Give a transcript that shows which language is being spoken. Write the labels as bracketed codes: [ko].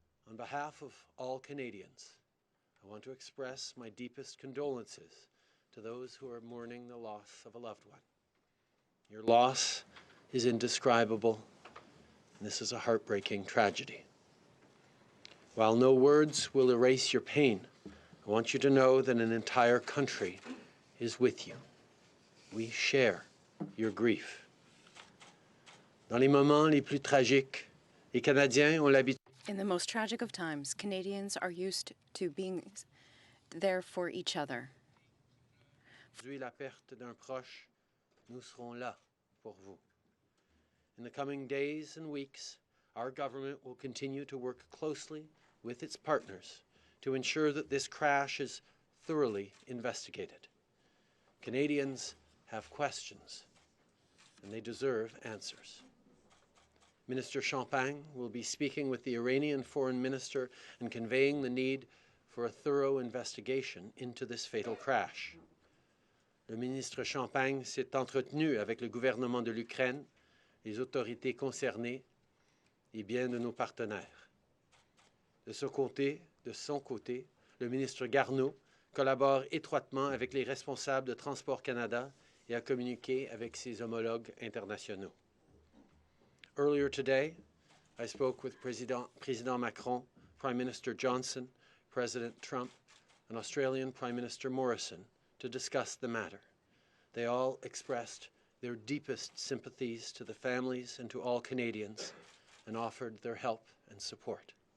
[en] On behalf of all Canadians, I want to express my deepest condolences to those who are mourning the loss of a loved one. Your loss is indescribable, and this is a heartbreaking tragedy. While no words will erase your pain, I want you to know that an entire country is with you. We share your grief. [fr] Dans les moments les plus tragiques, les Canadiens ont l'habitude [en] In the most tragic of times, Canadians are used to being there for each other. [fr] Aujourd'hui, la perte d'un proche, nous serons là pour vous. [en] In the coming days and weeks, our government will continue to work closely with its partners to ensure that this crash is thoroughly investigated. Canadians have questions, and they deserve answers. Minister Champagne will be speaking with the Iranian foreign minister and conveying the need for a thorough investigation into this fatal crash. [fr] Le ministre Champagne s'est entretenu avec le gouvernement de l'Ukraine, les autorités concernées et bien de nos partenaires. De son côté, le ministre Garneau collabore étroitement avec les responsables de Transport Canada et a communiqué avec ses homologues internationaux. [en] Earlier today, I spoke with President Macron, Prime Minister Johnson, President Trump, and Australian Prime Minister Morrison to discuss the matter. They all expressed their deepest sympathies to the families and to all Canadians and offered their help and support.